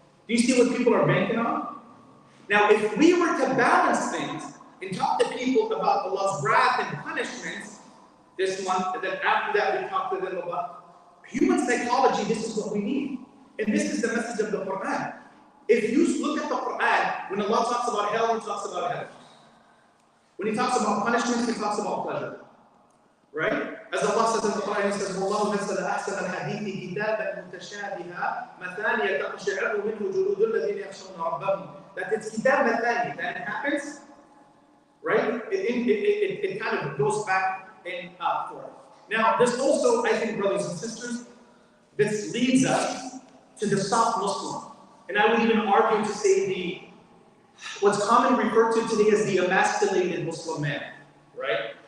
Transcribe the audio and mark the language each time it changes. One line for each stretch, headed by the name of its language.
English: Do you see what people are banking on? Now, if we were to balance things and talk to people about Allah's wrath and punishments this month, and then after that we talk to them about human psychology, this is what we need. And this is the message of the Quran. If you look at the Quran, when Allah talks about hell, He talks about heaven. When He talks about punishment, He talks about pleasure. Right? As Allah says in the Quran, He says,
Arabic: وَاللَّهُ نَزَّلَ أَحْسَنَ الْحَدِيثِ كِتَابًا مُتَشَابِهًا مَثَانِيَ تَقْشَعِرُّ مِنْهُ جُلُودُ الَّذِينَ يَخْشَوْنَ رَبَّهُم.
English: That it's kitab mathani. That it happens, right? It kind of goes back and forth. Now, this also, I think, brothers and sisters, this leads us to the soft Muslim. And I would even argue to say what's commonly referred to today as the emasculated Muslim man, right?